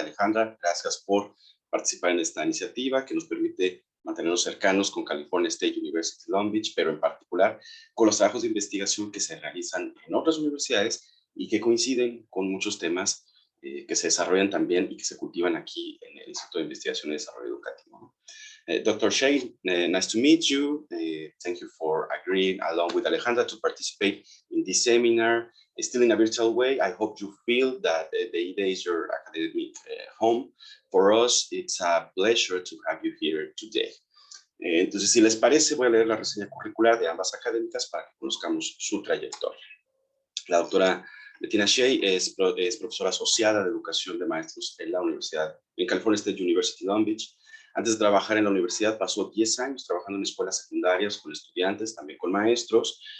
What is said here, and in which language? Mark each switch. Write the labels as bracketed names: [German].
[Spanish] Alejandra, gracias por participar en esta iniciativa que nos permite mantenernos cercanos con California State University Long Beach, pero en particular con los trabajos de investigación que se realizan en otras universidades y que coinciden con muchos temas que se desarrollan también y que se cultivan aquí en el Instituto de Investigación y Desarrollo Educativo. [English] Dr. Shea, nice to meet you. Thank you for agreeing, along with Alejandra, to participate in this seminar. Still in a virtual way, I hope you feel that the IDE is your academic home. For us, it's a pleasure to have you here today. [Spanish] Entonces, si les parece, voy a leer la reseña curricular de ambas académicas para que conozcamos su trayectoria. La doctora Bettina Shea es profesora asociada de educación de maestros en la Universidad, en California State University, Long Beach. Antes de trabajar en la universidad, pasó 10 años trabajando en escuelas secundarias con estudiantes, también con maestros.